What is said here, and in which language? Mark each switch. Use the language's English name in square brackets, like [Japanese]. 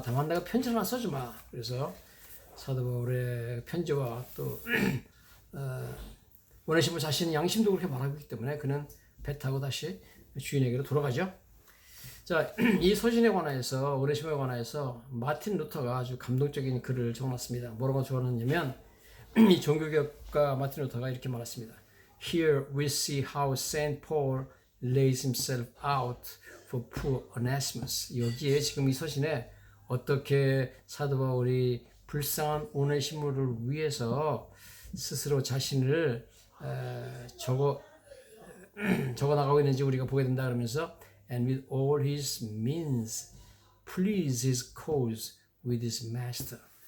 [Korean] 다만 내가 편지를 하나 써주마. 그래서 사도 바울의 편지와 또 오네시모 자신의 양심도 그렇게 말하고 있기 때문에 그는 배 타고 다시 주인에게로 돌아가죠. 자, 이 서신에 관하여서 오네시모에 관하여서 마틴 루터가 아주 감동적인 글을 적어놨습니다. 뭐라고 적어놨냐면 이 종교개혁가 마틴 루터가 이렇게 말했습니다. [English] Here we see how Saint Paul lays himself out for poor Onesimus. [Korean] 여기에 지금 이 서신에 어떻게 사도 바울이 불쌍한 오네시모를 위해서 스스로 자신을 적어 나가고 있는지 우리가 보게 된다 그러면서 and with all his means please his cause with his master.